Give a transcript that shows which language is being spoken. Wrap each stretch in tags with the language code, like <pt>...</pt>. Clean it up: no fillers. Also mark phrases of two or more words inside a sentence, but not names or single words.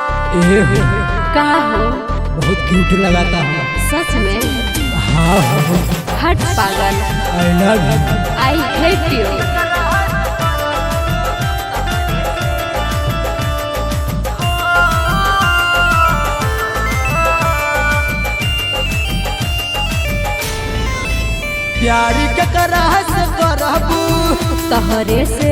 <bho>ए हो का हो? बहुत क्यूट लगाता है। सच में? हाँ हो। हट पागल।</bho> <en>I love you. I hate you.</en> <bho>प्यारी के कराहस करबू तहरे से</bho>